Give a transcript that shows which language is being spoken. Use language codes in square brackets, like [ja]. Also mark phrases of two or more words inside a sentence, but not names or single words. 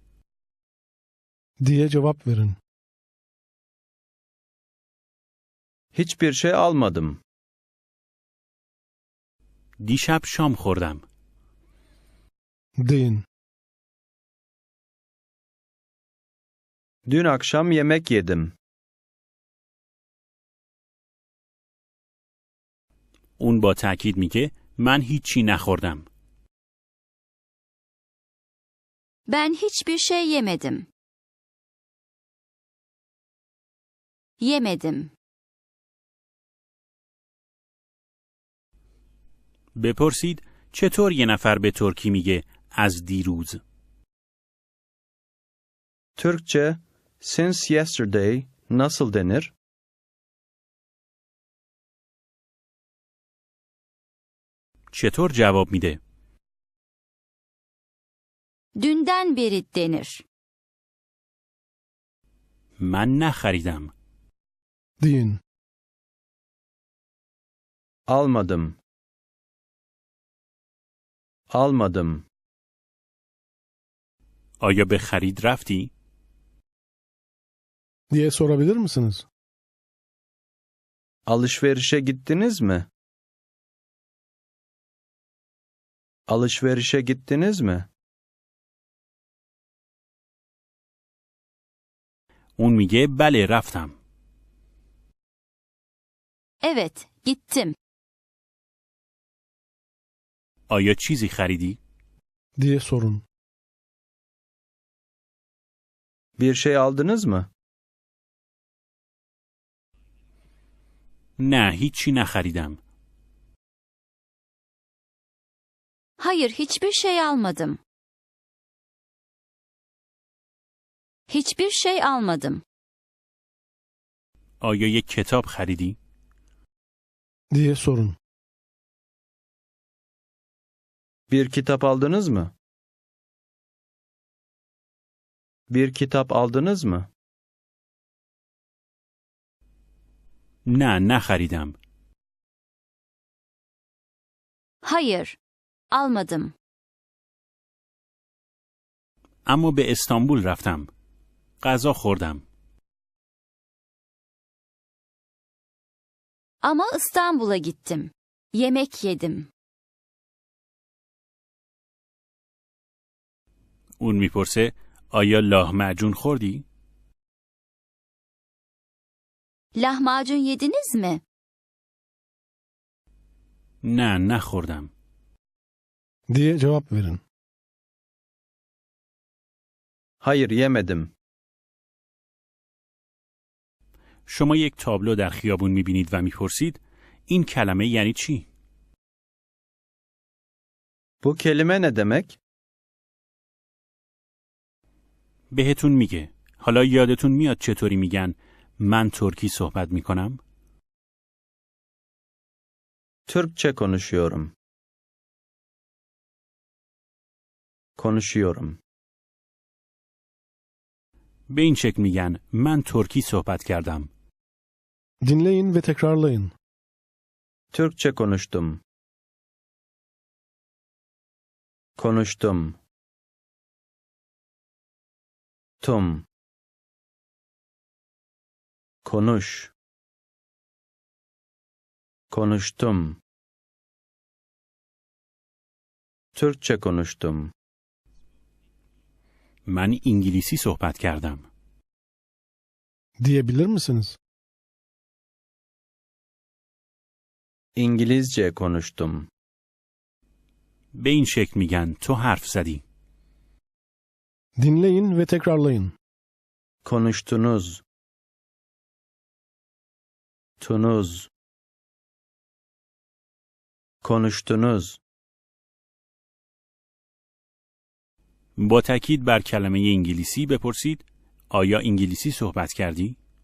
[tr] Diye cevap verin. Hiçbir şey almadım. [fa] دیشب شام خوردم. [tr] Deyin. Dün akşam yemek yedim. [fa] اون با تأکید میگه من هیچی نخوردم. [tr] Ben hiçbir şey yemedim. Yemedim. [fa] بپرسید چطور یه نفر به ترکی میگه از دیروز؟ [tr] Türkçe [en] since yesterday [tr] nasıl denir? [fa] چطور جواب میده؟ [tr] Dünden beri denir. [fa] من نخریدم. [tr] Deyin. Almadım. Almadım. [fa] آیا به خرید رفتی؟ [tr] Diye sorabilir misiniz? Alışverişe gittiniz mi? Alışverişe gittiniz mi? [fa] اون میگه بله رفتم. [tr] Evet, gittim. [fa] آیا چیزی خریدی؟ [tr] Diye sorun. Bir şey aldınız mı? [fa] نه هیچی نخریدم. [tr] Hayır, hiçbir şey almadım. Hiçbir şey almadım. [fa] آیا یک کتاب خریدی؟ [tr] Diye sorun. Bir kitap aldınız mı? Bir kitap aldınız mı? [fa] نه نخریدم. [tr] Hayır, almadım. [fa] اما به استانبول رفتم. غذا خوردم. [tr] Ama İstanbul'a gittim. Yemek yedim. [fa] اون میپرسه آیا لاهمعجون خوردی؟ [tr] Lahmacun yediniz mi? [fa] نه نخوردم. [tr] Diye cevap verin. Hayır, yemedim. [fa] شما یک تابلو در خیابون میبینید و میپرسید این کلمه یعنی چی؟ [tr] Bu kelime ne demek? [fa] بهتون میگه حالا یادتون میاد چطوری میگن من ترکی صحبت میکنم؟ [tr] Türkçe konuşuyorum. Konuşuyorum. [fa] به این شکل میگن من ترکی صحبت کردم. [tr] Dinleyin ve tekrarlayın. Türkçe konuştum. Konuştum. Tum. Konuş. Konuştum. Türkçe konuştum. [fa] من انگلیسی صحبت کردم. [tr] Diyebilir misiniz? İngilizce konuştum. [fa] به این شکل میگن تو حرف زدی. [tr] Dinleyin ve tekrarlayın. Konuştunuz. Tunuz. Konuştunuz. [fa] با تاکید بر کلمه انگلیسی بپرسید آیا انگلیسی صحبت کردی؟